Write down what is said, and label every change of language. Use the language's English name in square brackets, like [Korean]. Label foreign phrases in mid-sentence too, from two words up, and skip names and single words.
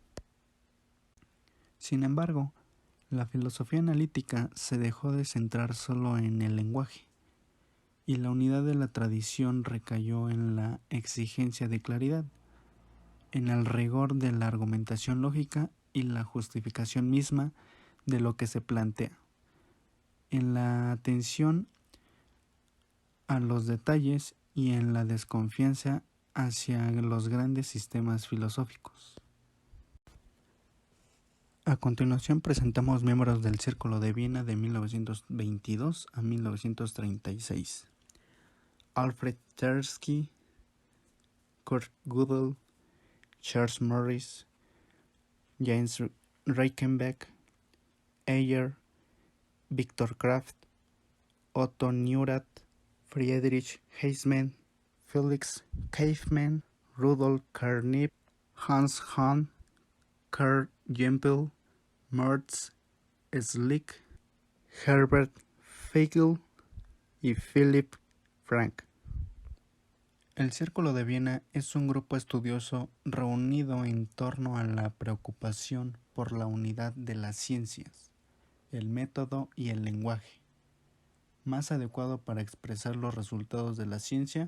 [Spanish] Sin embargo, la filosofía analítica se dejó de centrar solo en el lenguaje, y la unidad de la tradición recayó en la exigencia de claridad, en el rigor de la argumentación lógica y la justificación misma de lo que se plantea, en la atención a los detalles y en la desconfianza hacia los grandes sistemas filosóficos. A continuación presentamos miembros del Círculo de Viena de 1922 a 1936. Alfred Tarski, Kurt Gödel, Charles Morris, James Reichenbach, Ayer, Viktor Kraft, Otto Neurath, Friedrich Heisman, Felix Kaufmann, Rudolf Carnap, Hans Hahn, Karl Jempel, Mertz Schlick, Herbert Feigl y Philipp Frank. El Círculo de Viena es un grupo estudioso reunido en torno a la preocupación por la unidad de las ciencias, el método y el lenguaje, más adecuado para expresar los resultados de la ciencia.